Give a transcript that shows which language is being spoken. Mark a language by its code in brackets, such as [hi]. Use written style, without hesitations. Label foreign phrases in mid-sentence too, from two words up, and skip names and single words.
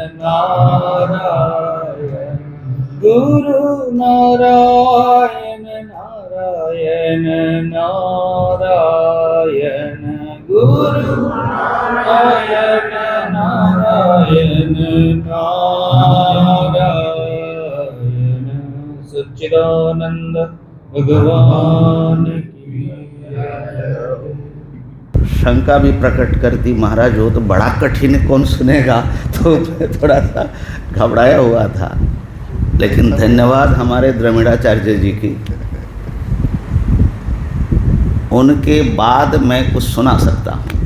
[hi] नारायण गुरु नारायण नारायण नारायण गुरु नारायण नारायण नारायण सच्चिदानंद भगवान की शंका भी प्रकट करती, महाराज वो तो बड़ा कठिन है, कौन सुनेगा। तो मैं थोड़ा सा घबराया हुआ था, लेकिन धन्यवाद हमारे द्रविड़ाचार्य जी की, उनके बाद मैं कुछ सुना सकता हूँ।